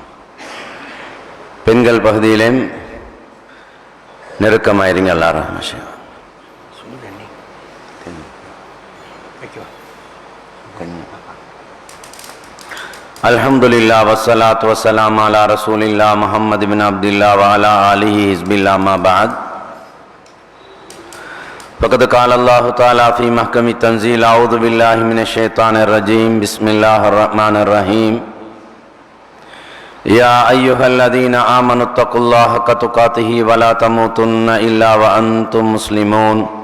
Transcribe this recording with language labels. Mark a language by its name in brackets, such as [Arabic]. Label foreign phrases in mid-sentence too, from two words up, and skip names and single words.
[Tamil] பெண்கள் பகுதியிலேயும் நெருக்கமாயிருங்க, அல்லாஹ் ரஹ்மத் செய்வான். [Arabic] الحمد لله والصلاة والسلام على رسول الله محمد بن عبد الله وعلى آله حزب الله ما بعد. فقد قال الله تعالى في محكم التنزيل أعوذ بالله من الشيطان الرجيم بسم الله الرحمن الرحيم يا أيها الذين آمنوا اتقوا الله حق تقاته ولا تموتن إلا وأنتم مسلمون.